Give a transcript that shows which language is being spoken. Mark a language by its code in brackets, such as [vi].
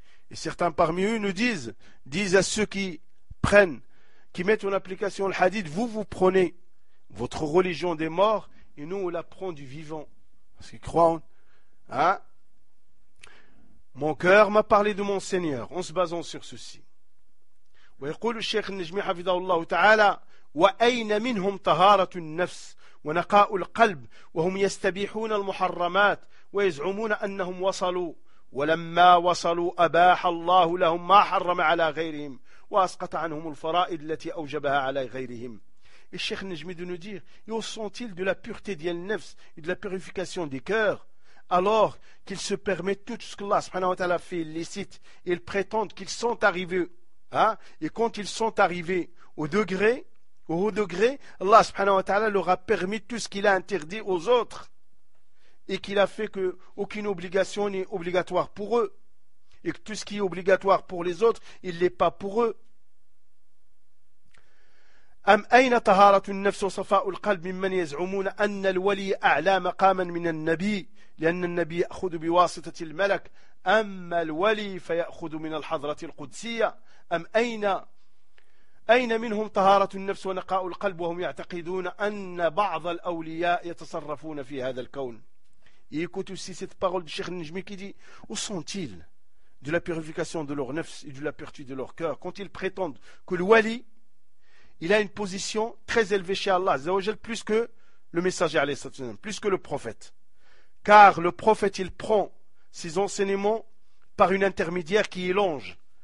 [fr] Et certains parmi eux nous disent à ceux qui prennent, qui mettent en application le hadith, vous prenez votre religion des morts et nous on la prend du vivant. Parce qu'ils croient, mon cœur m'a parlé de mon Seigneur, en se basant sur ceci. [ar] ويقول الشيخ النجمي حفظه الله تعالى وأين منهم طهارة النفس ونقاء القلب وهم يستبيحون المحرمات ويزعمون أنهم وصلوا ولما وصلوا أباح الله لهم ما حرم على غيرهم وأسقط عنهم الفرائض التي أوجبها على غيرهم. [fr] الشيخ النجمي de nous dire et où sont-ils de la pureté de l'nefs et de la purification des cœurs alors qu'ils se permettent tout ce que Allah subhanahu wa ta'ala fait illicite et ils prétendent qu'ils sont arrivés et quand ils sont arrivés au haut degré, Allah subhanahu wa ta'ala leur a permis tout ce qu'il a interdit aux autres et qu'il a fait qu'aucune obligation n'est obligatoire pour eux et que tout ce qui est obligatoire pour les autres il ne l'est pas pour eux. [ar] أم أين طهارة النفس وصفاء القلب ممن يزعمون أن الولي أعلى مقاما من النبي لأن النبي يأخذ بواسطة الملك أما الولي فيأخذ من الحضرة القدسية. أم أين منهم طهارة النفس ونقاء القلب وهم يعتقدون أن بعض الأولياء يتصرفون في هذا الكون. [fr] Écoute aussi cette parole du Cheikh Najmi qui dit où sont-ils de la purification de leur nefs et de la pureté de leur cœur quand ils prétendent que le wali il a une position très élevée chez Allah Azza wa Jal, plus que le messager alayhi salatu wasalam, plus que le prophète. Car le prophète, il prend ses enseignements par une intermédiaire qui est l'ange.